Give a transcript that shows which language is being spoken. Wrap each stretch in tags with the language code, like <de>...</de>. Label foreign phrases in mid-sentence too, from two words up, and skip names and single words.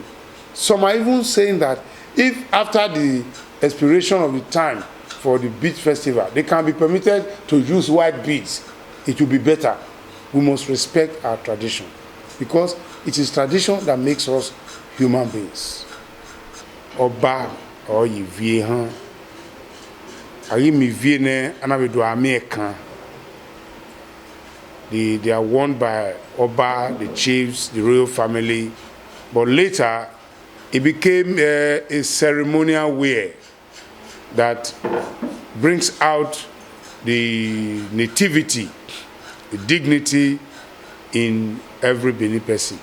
<en>Some are even saying that if after the expiration of the time for the bead festival, they can be permitted to use white beads, it will be better. We must respect our tradition, because it is tradition that makes us human beings.</en> <bin>Oba or yivie han ari mi vie ne anabedo American.</bin> <en>They are worn by Oba, the chiefs, the royal family, but later it became a ceremonial wear that brings out the nativity, the dignity in every Benin person.</en>